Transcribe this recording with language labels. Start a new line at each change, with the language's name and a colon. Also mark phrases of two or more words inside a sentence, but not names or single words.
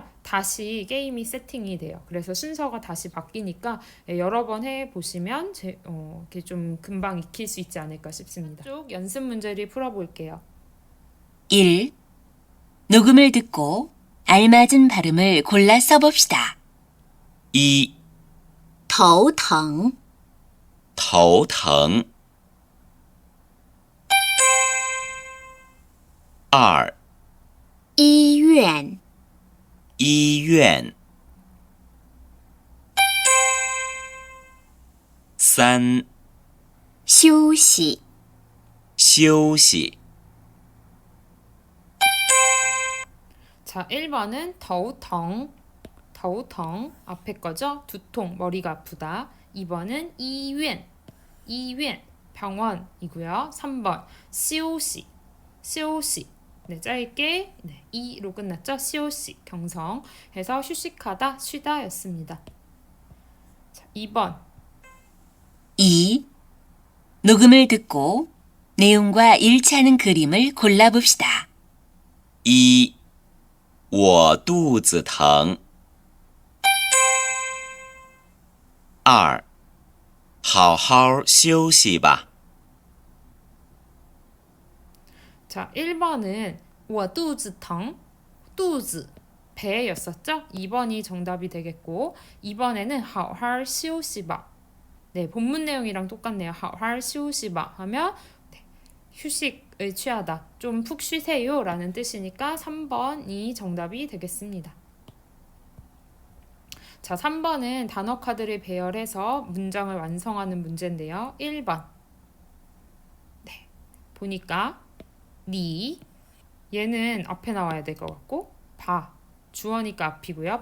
Korean: 다시 게임이 세팅이 돼요. 그래서 순서가 다시 바뀌니까 여러 번 해보시면 이렇게 좀 금방 익힐 수 있지 않을까 싶습니다. 쭉 연습 문제를 풀어볼게요. 1. 녹음을 듣고 알맞은 발음을 골라 써봅시다.
Chinese: 一头疼头疼，二医院医院，三休息休息，
Korean: 자, 1번은 头疼 앞에 거죠? 두통, 머리가 아프다. 2번은 医院 병원이고요. 3번 休息 네, 짧게 네, 이로 끝났죠? 休息 경성 해서 휴식하다, 쉬다 였습니다. 자, 2번 2. 녹음을 듣고 내용과 일치하는 그림을 골라봅시다.
Chinese: 一我肚子疼，二好好休息吧，
Korean: 자, 1번은
Chinese: 我肚子疼 肚子
Korean: 배였었죠? 2번이 정답이 되겠고 2번에는
Chinese: 好好休息吧
Korean: 네, 본문 내용이랑 똑같네요.
Chinese: 好好休息吧
Korean: 하면 네, 휴식을 취하다. 좀 푹 쉬세요 라는 뜻이니까 3번이 정답이 되겠습니다. 자, 3번은 단어 카드를 배열해서 문장을 완성하는 문제인데요. 1번 네, 보니까 니 얘는 앞에 나와야 될 것 같고 봐 주어니까 앞이고요.